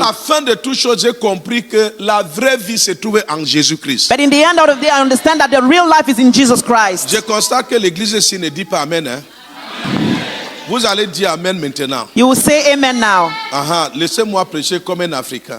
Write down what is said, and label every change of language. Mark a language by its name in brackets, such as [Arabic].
[French] la fin de toute chose, j'ai compris que la vraie vie se trouvait en Jésus-Christ. [English] But in the end of the day, I understand that the real life is in Jesus Christ. [French] Je constate que l'église ici ne dit pas Amen. Hein? Vous allez dire Amen maintenant. [English] You will say amen now. [French] Laissez-moi prêcher comme un Africain.